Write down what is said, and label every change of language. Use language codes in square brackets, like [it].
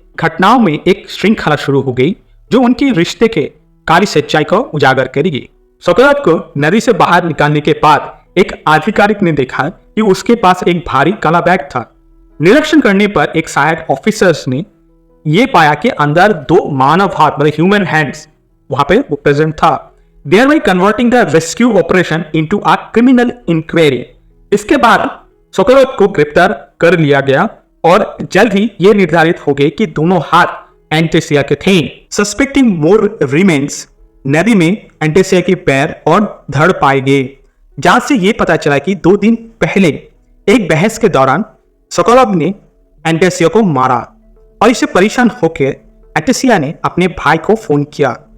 [hi] घटनाओं में एक श्रृंखला शुरू हो गई जो उनके रिश्ते के काली सच्चाई को उजागर करेगी। सोकोलव को नदी से बाहर निकालने के बाद एक आधिकारिक ने देखा कि उसके पास एक भारी काला बैग था। निरीक्षण करने पर एक सहायक ऑफिसर्स ने यह पाया कि अंदर 2 मानव हाथ मतलब ह्यूमन हैंड्स वहां पे प्रेजेंट था। [en] thereby converting the rescue operation into a criminal inquiry। [hi] इसके बाद सोकोलव को गिरफ्तार कर लिया गया और जल्द ही यह निर्धारित हो गया कि दोनों हाथ एंटेसिया के थे। [en] suspecting more remains, [hi] नदी में एंटेसिया के पैर और धड़ पाए गए, जहां से यह पता चला कि 2 दिन पहले एक बहस के दौरान सोकोलव ने एंटेसिया को मारा और इससे परेशान होकर एंटेसिया ने अपने भाई को फोन किया।